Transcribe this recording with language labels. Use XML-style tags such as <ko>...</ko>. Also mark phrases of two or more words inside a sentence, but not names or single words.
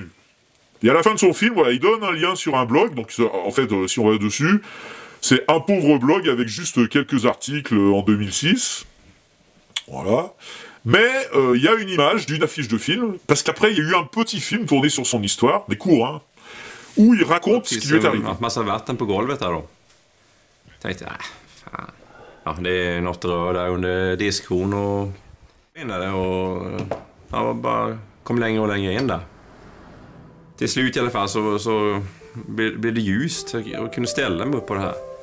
<fr>Et à la fin de son film, voilà, il donne un lien sur un blog, donc en fait, si on va dessus, c'est un pauvre blog avec juste quelques articles en 2006, voilà. Mais il y a une image d'une affiche de film, parce qu'après, il y a eu un petit film tourné sur son histoire, mais court, hein, où il raconte ce qui lui est arrivé.</fr> <sv>Massa vatten på golvet här då. Tänkte, fan. Ja, det är något rör där under diskon och ja, bara kom längre och längre in där. Till slut i alla fall så blev det ljust och kunde ställa mig upp på det här.</sv>